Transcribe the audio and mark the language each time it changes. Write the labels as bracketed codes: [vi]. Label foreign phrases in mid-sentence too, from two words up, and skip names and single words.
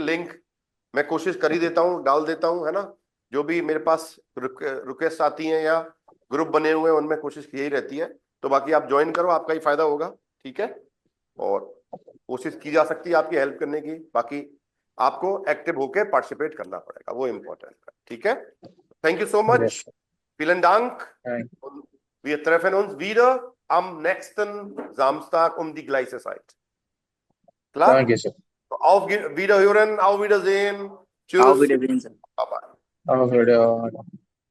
[hi] लिंक मैं कोशिश कर ही देता हूँ, डाल देता हूँ, है ना? जो भी मेरे पास रिक्वेस्ट आती हैं या ग्रुप बने हुए हैं उनमें कोशिश यही रहती है। तो बाकी आप ज्वाइन करो, आपका ही फायदा होगा, ठीक है? और कोशिश की जा सकती है आपकी हेल्प करने की। बाकी आपको एक्टिव होकर पार्टिसिपेट करना पड़ेगा, वो इम्पोर्टेंट है, ठीक है? [en] thank you so much, [de] vielen Dank. Wir treffen uns wieder am nächsten Samstag um die gleiche Zeit. Klar? Danke sir. Auf Wiederhören, auf Wiedersehen. Tschüss. Auf Wiedersehen, sir. [en] Bye bye. [de] Auf Wiedersehen.